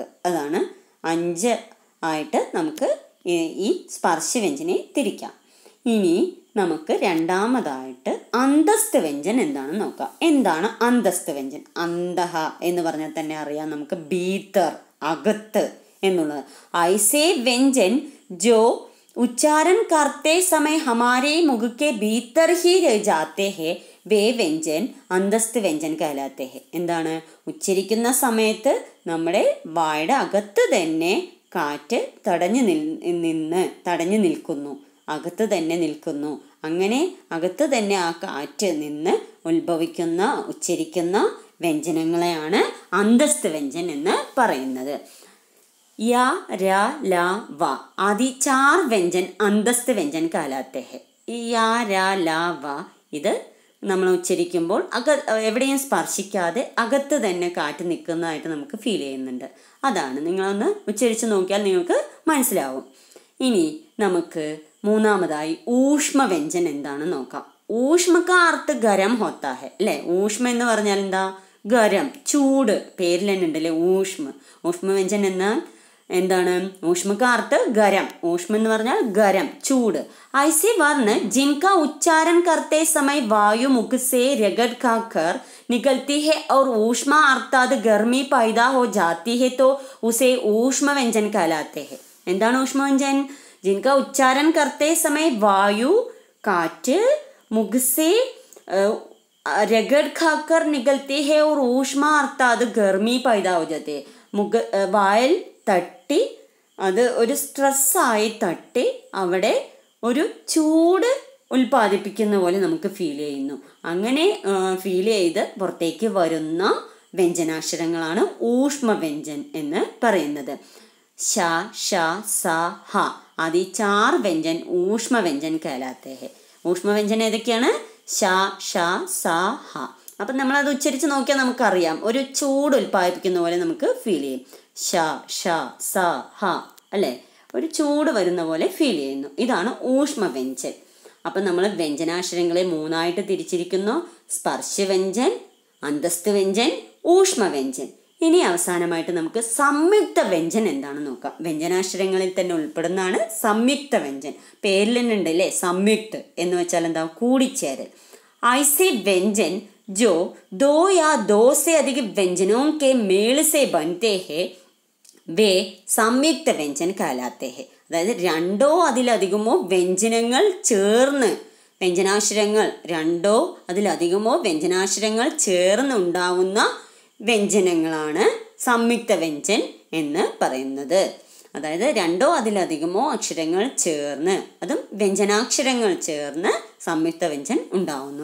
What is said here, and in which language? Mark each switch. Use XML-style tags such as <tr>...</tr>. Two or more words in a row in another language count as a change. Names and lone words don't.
<ml>അതാണ് 5 ആയിട്ട് നമുക്ക് ഈ സ്പർശവ്യഞ്ജനെ തിരിക്കാം. ഇനി നമുക്ക് രണ്ടാമതായിട്ട് അന്തസ്ഥ വ്യഞ്ജൻ എന്താണെന്ന് നോക്കാം. എന്താണ് അന്തസ്ഥ വ്യഞ്ജൻ? അന്തഹ എന്ന് പറഞ്ഞാൽ തന്നെ അറിയാം നമുക്ക് ഭീതർ, അകത്ത് എന്നുള്ളത്.</ml> <hi>ऐसे व्यंजन जो उच्चारण करते समय हमारे मुख के भीतर ही रह जाते हैं वे व्यंजन अंतस्थ व्यंजन कहलाते हैं.</hi> <ml>എന്താണ്? ഉച്ചരിക്കുന്ന സമയത്ത് നമ്മുടെ വായുടെ അകത്ത് തന്നെ കാറ്റ് തടഞ്ഞു നിൽക്കുന്നു, അകത്ത് തന്നെ നിൽക്കുന്നു. അങ്ങനെ അകത്ത് തന്നെ ആ കാറ്റ് നിന്ന് ഉത്ഭവിക്കുന്ന ഉച്ചരിക്കുന്ന വ്യഞ്ജനങ്ങളെയാണ് അന്തസ്ഥ വ്യഞ്ജൻ എന്ന് പറയുന്നത്.</ml> <hi>य, र, ल, व आदि 4 व्यंजन अंतस्थ व्यंजन कहलाते हैं.</hi> <ml>ഈ യ, ര, ല, വ ഇത് നമ്മൾ ഉച്ചരിക്കുമ്പോൾ എവിടെയും സ്പർശിക്കാതെ അകത്ത് തന്നെ കാറ്റ് നിൽക്കുന്നതായിട്ട് നമുക്ക് ഫീൽ ചെയ്യുന്നുണ്ട്. അതാണ്, നിങ്ങളൊന്ന് ഉച്ചരിച്ച് നോക്കിയാൽ നിങ്ങൾക്ക് മനസ്സിലാവും. ഇനി നമുക്ക് മൂന്നാമതായി ഊഷ്മ വ്യഞ്ജൻ എന്താണെന്ന് നോക്കാം.</ml> <hi>ऊष्म का अर्थ गरम होता है</hi> <ml>അല്ലേ? ഊഷ്മ എന്ന് പറഞ്ഞാൽ എന്താ? ഗരം, ചൂട്. പേരിൽ തന്നെ ഉണ്ടല്ലേ ഊഷ്മ. ഊഷ്മ വ്യഞ്ജൻ എന്താണ്?</ml> <hi>ऊष्म का अर्थ गरम.</hi> <ml>ഊഷ്മ എന്ന് പറഞ്ഞാൽ ഗരം, ചൂട്.</ml> <hi>ऐसे वर्ण जिनका उच्चारण करते समय वायु मुख से रगड़ खाकर निकलती है और ऊष्मा अर्थात गर्मी पैदा हो जाती है तो उसे ऊष्म व्यंजन कहलाते हैं.</hi> <ml>എന്താണ് ഊഷ്മ വ്യഞ്ജൻ?</ml> <hi>जिनका उच्चारण करते समय वायु കാറ്റ് मुख से रगड़ खाकर निकलती है और ऊष्मा अर्थात गर्मी पैदा हो जाती है.</hi> <ml>വായിൽ തട്ടി അത് ഒരു സ്ട്രെസ്സായി തട്ടി അവിടെ ഒരു ചൂട് ഉൽപ്പാദിപ്പിക്കുന്ന പോലെ നമുക്ക് ഫീൽ ചെയ്യുന്നു. അങ്ങനെ ഫീൽ ചെയ്ത് പുറത്തേക്ക് വരുന്ന വ്യഞ്ജനാക്ഷരങ്ങളാണ് ഊഷ്മ വ്യഞ്ജൻ എന്ന് പറയുന്നത്.</ml> <hi>श, ष, स, ह आदि 4 व्यंजन ऊष्म व्यंजन कहलाते हैं.</hi> <ml>ഊഷ്മ വ്യഞ്ജൻ ഏതൊക്കെയാണ്? ഷ, ഷ, സ, ഹ. അപ്പം നമ്മളത് ഉച്ചരിച്ച് നോക്കിയാൽ നമുക്കറിയാം, ഒരു ചൂട് ഉൽപ്പാദിപ്പിക്കുന്ന പോലെ നമുക്ക് ഫീൽ ചെയ്യും. ഷ, ഷ, സ, ഹ അല്ലേ? ഒരു ചൂട് വരുന്ന പോലെ ഫീൽ ചെയ്യുന്നു. ഇതാണ് ഊഷ്മ വ്യഞ്ജൻ. അപ്പം നമ്മൾ വ്യഞ്ജനാക്ഷരങ്ങളെ 3ആയിട്ട് തിരിച്ചിരിക്കുന്നു. സ്പർശവ്യഞ്ജൻ, അന്തസ്ഥ വ്യഞ്ജൻ, ഊഷ്മ വ്യഞ്ജൻ. ഇനി അവസാനമായിട്ട് നമുക്ക് സംയുക്ത വ്യഞ്ജൻ എന്താണെന്ന് നോക്കാം. വ്യഞ്ജനാക്ഷരങ്ങളിൽ തന്നെ ഉൾപ്പെടുന്നതാണ് സംയുക്ത വ്യഞ്ജൻ. പേരിൽ തന്നെ ഉണ്ട് അല്ലേ സംയുക്ത എന്ന് വെച്ചാൽ എന്താ? കൂടിച്ചേരൽ.</ml> <hi>ऐसे व्यंजन जो 2 या 2 से अधिक व्यंजनों के मेल से बनते हैं वे संयुक्त व्यंजन कहलाते हैं.</hi> <ml>അതായത് 2 അതിലധികമോ വ്യഞ്ജനങ്ങൾ ചേർന്ന്, വ്യഞ്ജനാക്ഷരങ്ങൾ 2 അതിലധികമോ വ്യഞ്ജനാക്ഷരങ്ങൾ ചേർന്ന് ഉണ്ടാവുന്ന വ്യഞ്ജനങ്ങളാണ് സംയുക്ത വ്യഞ്ജൻ എന്ന് പറയുന്നത്. അതായത് 2 അതിലധികമോ അക്ഷരങ്ങൾ ചേർന്ന്, അതും വ്യഞ്ജനാക്ഷരങ്ങൾ ചേർന്ന് സംയുക്ത വ്യഞ്ജൻ ഉണ്ടാവുന്നു.</ml>